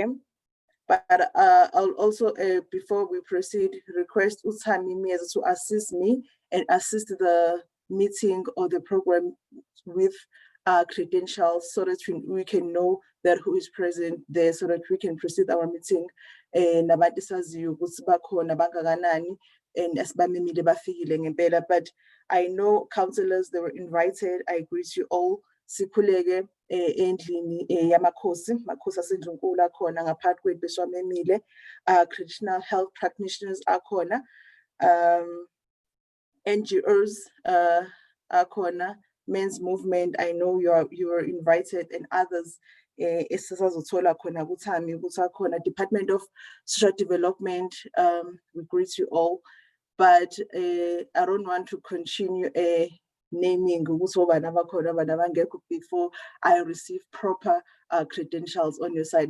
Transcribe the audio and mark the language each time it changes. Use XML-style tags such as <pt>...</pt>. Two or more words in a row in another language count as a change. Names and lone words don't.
<en>But I'll also, before we proceed, request Utami Mieza to assist me and assist the meeting or the program with credentials so that we can know that who is present there, so that we can proceed our meeting. And but I know counselors, they were invited. I greet you all.</en> <zu>Sikhuleke endlini yamakhosi asendlunkulu akhona ngaphakathi kwethu beswamemile,</zu> <en>traditional health practitioners akhona, NGOs akhona, men's movement. I know you are invited, and others</en> <zu>esisazothola khona kuThami ukuthi akhona,</zu> <en>Department of Social Development. We greet you all, but I don't want to continue naming before I receive proper credentials on your side.</en>